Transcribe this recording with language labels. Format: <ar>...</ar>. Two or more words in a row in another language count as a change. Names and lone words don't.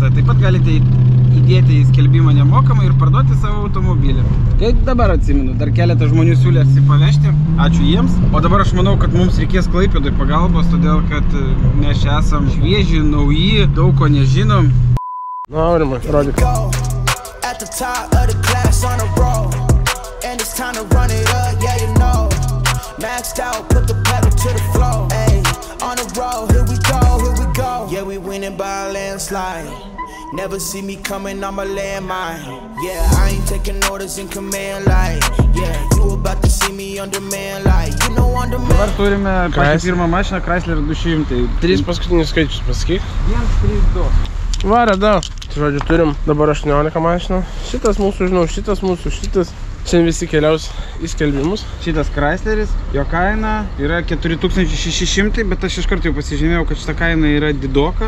<lt>Taip pat galite įdėti į skelbimą nemokamai ir parduoti savo automobilį. Kaip dabar atsimenu, dar keletą žmonių siūlėsi pavežti. Ačiū jiems. O dabar aš manau, kad mums reikės Klaipėdoj pagalbos, todėl kad mes čia esam švieži, nauji, daug ko nežinom. Na, Aurimai, rodyk.</lt> <en>At the top of the class on a roll, and it's time to run it up, yeah you know. Maxed out, put the pedal to the floor, ayy. On the road, here we go. Yeah, we winning by a landslide. Never see me coming on my landmine. Yeah, I ain't taking orders in command like. Yeah, you about to see me on demand like. You know on demand.</en> <lt>Dabar turime patį pirmą mašiną Chrysler 200. 3 paskutinius skaičius pasakyk. 1, 3, 2. Va, radau. Žodžiu, turim dabar 18 mašinų. Šitas mūsų, žinau, šitas mūsų, šitas. Šiandien visi keliaus į skelbimus. Šitas Chrysleris, jo kaina yra 4600, bet aš iš karto jau pasižymėjau, kad šita kaina yra didoka.</lt>